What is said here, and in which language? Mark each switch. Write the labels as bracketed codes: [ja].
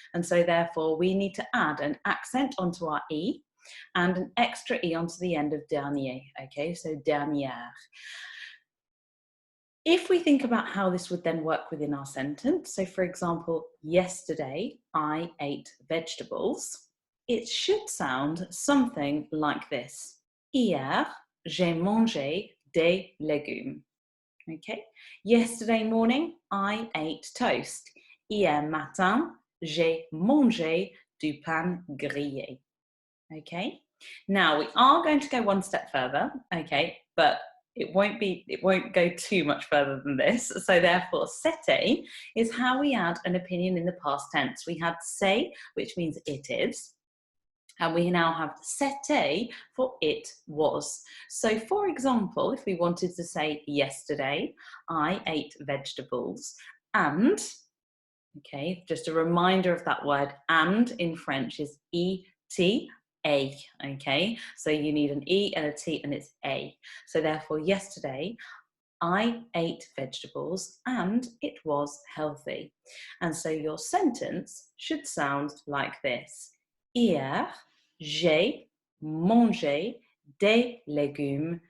[en] And so therefore, we need to add an accent onto our E and an extra E onto the end of dernier, okay, so dernière. If we think about how this would then work within our sentence, so for example, yesterday I ate vegetables, it should sound something like this. [fr] Hier, j'ai mangé des légumes. [en] Okay, yesterday morning I ate toast. [fr] Hier matin, j'ai mangé du pain grillé. [en] Okay, now we are going to go one step further, okay, but it won't go too much further than this. So therefore, c'était is how we add an opinion in the past tense. We had c'est, which means it is, and we now have c'était for it was. So for example, if we wanted to say yesterday, I ate vegetables and, okay, just a reminder of that word, and in French is et, a, okay? So you need an E and a T and it's a. So therefore, yesterday, I ate vegetables and it was healthy. And so your sentence should sound like this. [fr] Hier, j'ai mangé des légumes.